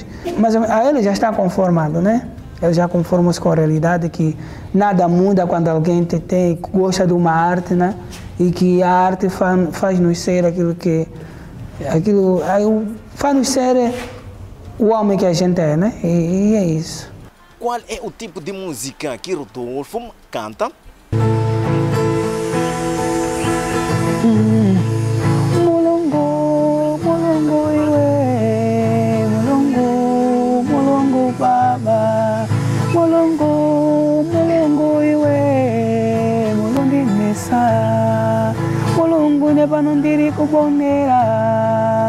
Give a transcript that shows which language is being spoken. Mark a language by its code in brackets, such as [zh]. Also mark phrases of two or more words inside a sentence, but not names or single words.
[pt] Mas ele já está conformado, né? Ele já conforma-se com a realidade que nada muda quando alguém gosta de uma arte, né? E que a arte faz-nos ser faz-nos ser o homem que a gente é, né? E é isso. Qual é o tipo de música que Rodolfo canta? [seh] Mulungu, mulungu iwe, mulungu, mulungu baba, mulungu, mulungu iwe, mulungu nisa, mulungu nepanundiri kubonera.